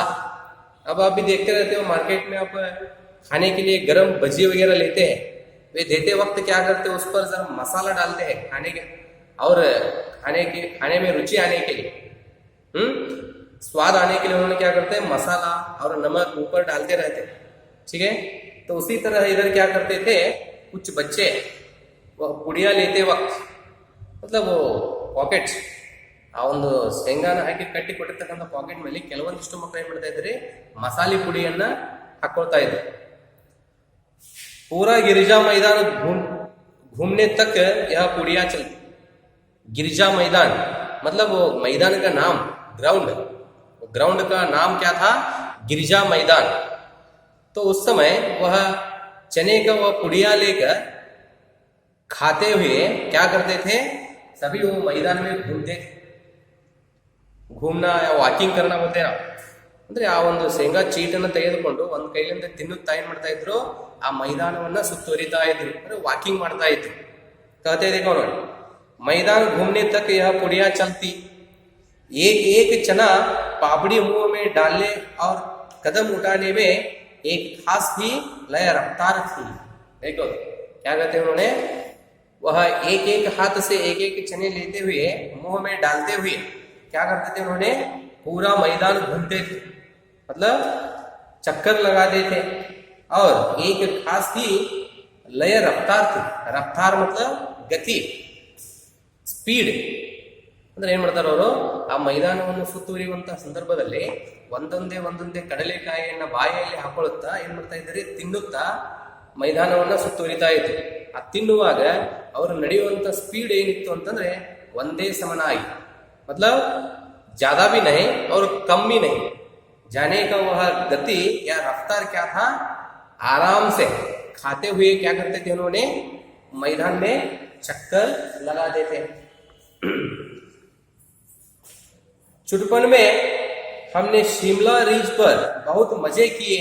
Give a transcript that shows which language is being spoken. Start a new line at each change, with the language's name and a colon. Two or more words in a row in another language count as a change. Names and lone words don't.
Hindi: अब आप भी देखते रहते हो मार्केट में, आप खाने के लिए गरम भजी वगैरह लेते हैं, वे देते वक्त क्या करते हैं, उस पर जरा मसाला डालते हैं खाने के, और खाने में रुचि आने के लिए, स्वाद आने के लिए उन्होंने क्या करते हैं, मसाला और नमक ऊपर डालते रहते. ठीक है, तो उसी तरह इधर क्या करते थे कुछ बच्चे, वह पुड़िया लेते वक्त मतलब वो
Kannada: ಪಾಕೆಟ್, ಆ ಒಂದು ಶೇಂಗಾನ ಹಾಕಿ ಕಟ್ಟಿ ಕೊಟ್ಟಿರ್ತಕ್ಕಂಥ ಪಾಕೆಟ್ ಮೇಲೆ ಕೆಲವೊಂದಿಷ್ಟು ಮಕ್ಕಳು ಏನ್ ಮಾಡ್ತಾ ಇದ್ದಾರೆ, ಮಸಾಲೆ ಪುಡಿಯನ್ನ ಹಾಕೊಳ್ತಾ ಇದ್ರು.
Hindi: पूरा गिरिजा मैदान घूमने तक यह पुड़िया चलती. गिरिजा मैदान मतलब वो मैदान का नाम ग्राउंड का नाम क्या था, गिरिजा मैदान. तो उस समय वह चने का वह पुड़िया लेकर खाते हुए क्या करते थे, सभी वो मैदान में घूमते थे. घूमना या वाकिंग करना बोलते हैं.
Kannada: ಅಂದ್ರೆ ಆ ಒಂದು ಶೇಂಗಾ ಚೀಟನ್ನು ತೆಗೆದುಕೊಂಡು ಒಂದು ಕೈಲಿಂದ ತಿನ್ನುತ್ತಾ ಏನ್ ಮಾಡ್ತಾ ಇದ್ರು, ಆ ಮೈದಾನವನ್ನ ಸುತ್ತುವರಿತಾ ಇದ್ರು, ಅಂದ್ರೆ ವಾಕಿಂಗ್ ಮಾಡ್ತಾ ಇದ್ರು.
Hindi: कहते देखो ನೋಡಿ, मैदान घूमने तक यह पुड़िया चलती. एक एक चना पापड़ी मुंह में डालने और कदम उठाने में एक खास ही लय रफ्तार थी. देखो क्या कहते हैं उन्होंने, वह एक एक हाथ से एक एक चने लेते हुए मुंह में डालते हुए क्या करते थे उन्होंने, पूरा मैदान घूमते थे, मतलब चक्कर लगाते थे. और एक खास ही लय रफ्तार थी. रफ्तार मतलब गति,
Kannada: ಸ್ಪೀಡ್. ಅಂದ್ರೆ ಏನ್ ಮಾಡ್ತಾರೆ ಅವರು, ಆ ಮೈದಾನವನ್ನು ಸುತ್ತುವರಿಯುವಂತಹ ಸಂದರ್ಭದಲ್ಲಿ ಒಂದೊಂದೇ ಕಡಲೆಕಾಯಿಯನ್ನ ಬಾಯಲ್ಲಿ ಹಾಕೊಳ್ಳುತ್ತಾ ಏನ್ ಮಾಡ್ತಾ ಇದ್ದಾರೆ, ತಿನ್ನುತ್ತಾ ಮೈದಾನವನ್ನ ಸುತ್ತುವರಿತಾ ಇದ್ರು. ಆ ತಿನ್ನುವಾಗ ಅವರು ನಡೆಯುವಂತ ಸ್ಪೀಡ್ ಏನಿತ್ತು ಅಂತಂದ್ರೆ ಒಂದೇ ಸಮನಾಗಿ,
Hindi: मतलब ज्यादा भी नहीं और कम भी नहीं. जाने का वह गति या रफ्तार क्या था, आराम से खाते हुए क्या करते थे उन्होंने, मैदान में चक्कर लगाते थे. चुटपन में हमने शिमला रिज पर बहुत मजे किए.